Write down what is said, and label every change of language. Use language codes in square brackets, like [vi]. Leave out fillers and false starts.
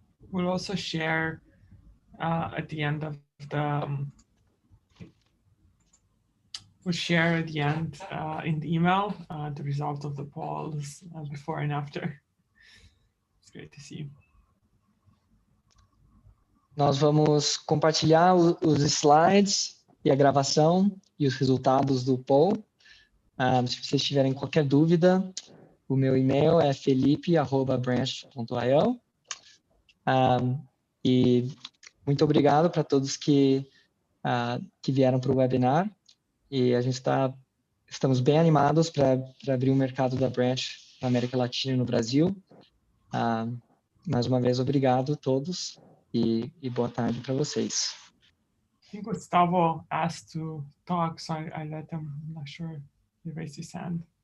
[en] We'll also share at the end of the we'll share at the end in the email the result of the polls before and after. It's great to see you. [pt] Nós vamos compartilhar os slides e a gravação e os resultados do poll. Se vocês tiverem qualquer dúvida, o meu e-mail é felipe@branch.io. E muito obrigado para todos que vieram para o webinar. E a gente estamos bem animados para abrir o mercado da Branch na América Latina e no Brasil. Mais uma vez, obrigado a todos e boa tarde para vocês. [en] I think Gustavo asked to talk, so I let him. I'm not sure he raised his hand.